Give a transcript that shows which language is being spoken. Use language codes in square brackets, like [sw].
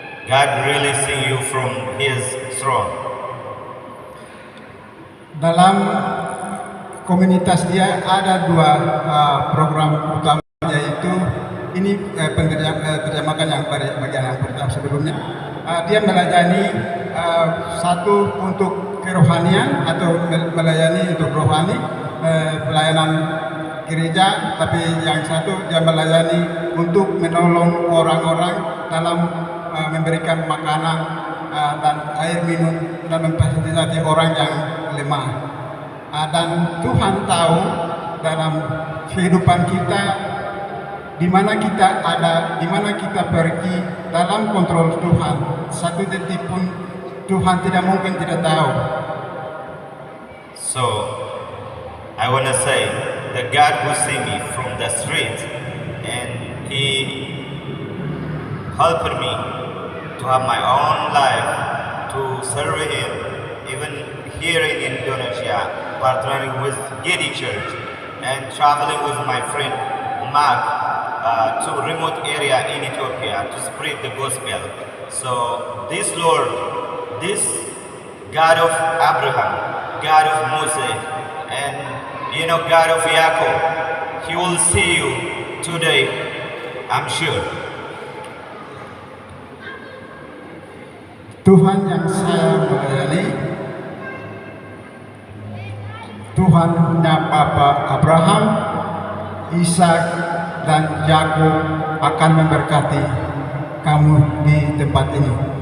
[en] God really see you from His throne. [id] Dalam komunitas dia ada dua program utama, yaitu ini terjemahkan yang bagian yang pertama sebelumnya. Dia melayani satu untuk kerohanian atau melayani untuk rohani, pelayanan gereja, tapi yang satu dia melayani untuk menolong orang-orang dalam memberikan makanan dan air minum dan memfasilitasi orang yang lemah. Dan Tuhan tahu dalam kehidupan kita di mana kita ada, di mana kita pergi, dalam kontrol Tuhan. Satu detik pun Tuhan tidak mungkin tidak tahu. [en] So I want to say that God who see me from the street, and He helped me to have my own life, to serve Him, even here in Indonesia, partnering with Gedi Church and traveling with my friend Mark to remote area in Ethiopia to spread the gospel. So this Lord, this God of Abraham, God of Moses, and God of Jacob, He will see you today, I'm sure. [id] Tuhan yang saya melayani, Tuhannya Bapak Abraham, Ishak, dan Yakub akan memberkati kamu di tempat ini.